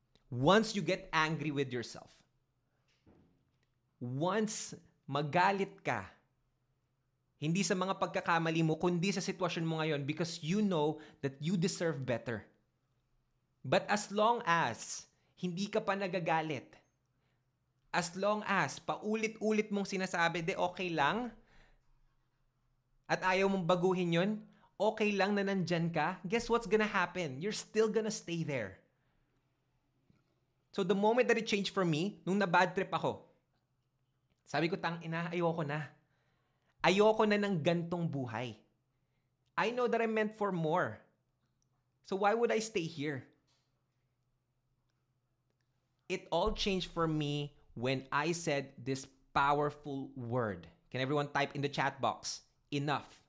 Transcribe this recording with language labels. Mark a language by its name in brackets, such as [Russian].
[English] Once you get angry with yourself. [Filipino] Once magalit ka, hindi sa mga pagkakamali mo, kundi sa sitwasyon mo ngayon because you know that you deserve better. But as long as hindi ka pa nagagalit, as long as paulit-ulit mong sinasabi, de okay lang, at ayaw mong baguhin yun, okay lang na nandyan ka, guess what's gonna happen? [English] You're still gonna stay there. [Filipino] So the moment that it changed for me, nung na-bad trip ako, sabi ko, tangina, ayoko na. Ayoko na ng gantong buhay. [English] I know that I'm meant for more. So why would I stay here? It all changed for me when I said this powerful word. Can everyone type in the chat box? Enough.